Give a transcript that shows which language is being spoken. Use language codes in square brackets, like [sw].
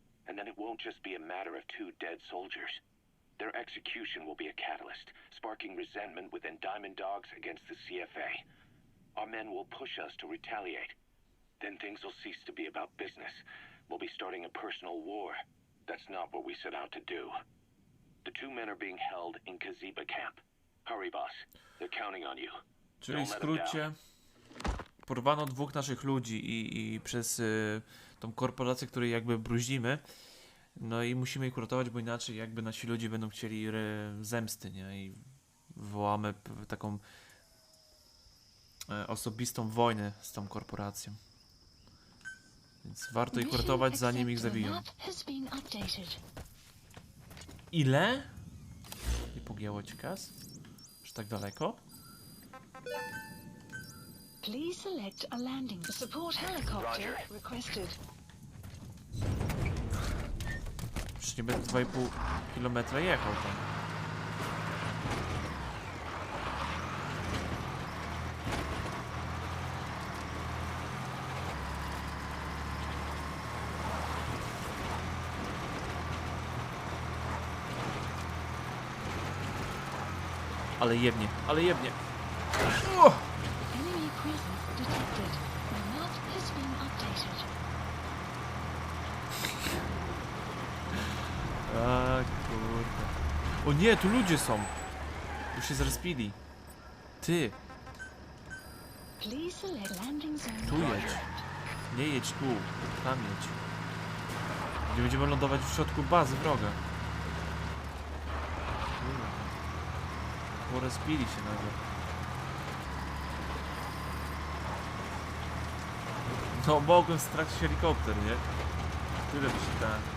[en] And then it won't just be a matter of two dead soldiers. Their execution will be a catalyst, sparking resentment within Diamond Dogs against the CFA. Our men will push us to retaliate. Then things will cease to be about business. We'll be starting a personal war. That's not what we set out to do. The two men are being held in Kaziba camp. Hurry, boss. They're counting on you. [pl] Czyli w skrócie porwano dwóch naszych ludzi i przez tą korporację, której jakby bruździmy. No i musimy ich uratować, bo inaczej jakby nasi ludzie będą chcieli zemsty, nie? I wywołamy taką osobistą wojnę z tą korporacją. Więc warto ich uratować, zanim ich zabiją. [en] Map has been updated. [pl] Ile? Nie pogięło ci, Kas? Aż tak daleko? [en] Please select a landing. Support helicopter requested. [pl] Przecież nie będę 2,5 km jechał tam. Ale jebnie, ale jebnie. [en] Enemy presence detected. The map has been updated. [pl] Tak, kurde. O nie, tu ludzie są. Już się zrespili. Ty, [en] Please select landing zone. [pl] tu jedź. Nie jedź tu, tam jedź. Gdzie będziemy lądować w środku bazy wroga. Porespili się nagle. No mogłem stracić helikopter, nie? Tyle by się da.